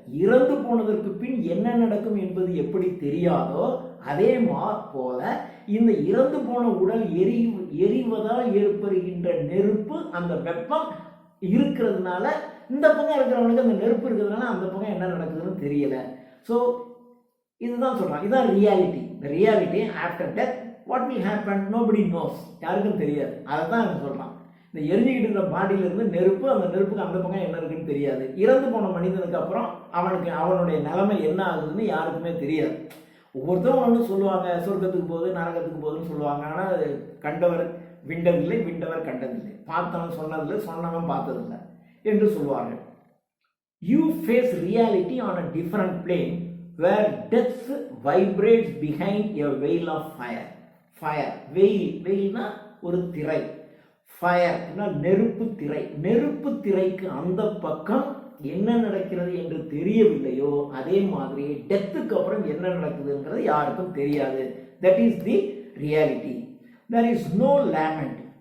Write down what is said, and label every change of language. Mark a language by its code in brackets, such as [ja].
[ta] இறந்து போனதற்கு பின் என்ன நடக்கும் என்பது எப்படி தெரியாதோ அதே போல இந்த இறந்து போன உடல் எரிவதால் ஏற்படுகின்ற நெருப்பு, அந்த வெப்பம் இருக்கிறதுனால இந்த பக்கம் இருக்கிறவனுக்கு அந்த நெருப்பு இருக்கிறதுனால அந்த பக்கம் என்ன நடக்குதுன்னு தெரியல. ஸோ இதுதான் சொல்றான், இதுதான் reality. [en] The reality after death, what will happen, nobody knows. [ta] யாருக்கும் தெரியாது. அதை தான் அவன் சொல்றான். இந்த எரிஞ்சுக்கிட்டு இருக்கிற பாடியில இருந்து நெருப்பு, அந்த நெருப்புக்கு அந்த பக்கம் என்ன இருக்குன்னு தெரியாது. இறந்து போன மனிதனுக்கு அப்புறம் அவனுடைய நிலைமை என்ன ஆகுதுன்னு யாருக்குமே தெரியாது. ஒவ்வொருத்தரும் ஒன்று சொல்லுவாங்க, சொர்க்கத்துக்கு போகுது, நரகத்துக்கு போகுதுன்னு சொல்லுவாங்க. ஆனால் கண்டவர் விண்டதில்லை, விண்டவர் கண்டதில்லை, பார்த்தவன் சொன்னதில்லை, சொன்னவன் பார்த்ததில்லை என்று சொல்லுவார்கள். [en] You face reality on a different plane where death vibrates behind a veil of fire. [ta] Fire, veilனா ஒரு திரை. Fire நெருப்பு திரை. நெருப்பு திரைக்கு அந்த பக்கம் என்ன நடக்கிறது என்று தெரியவில்லையோ அதே மாதிரி டெத்துக்கு அப்புறம் என்ன நடக்குதுங்கிறது யாருக்கும் தெரியாது. [en] That is the reality. There is no lament.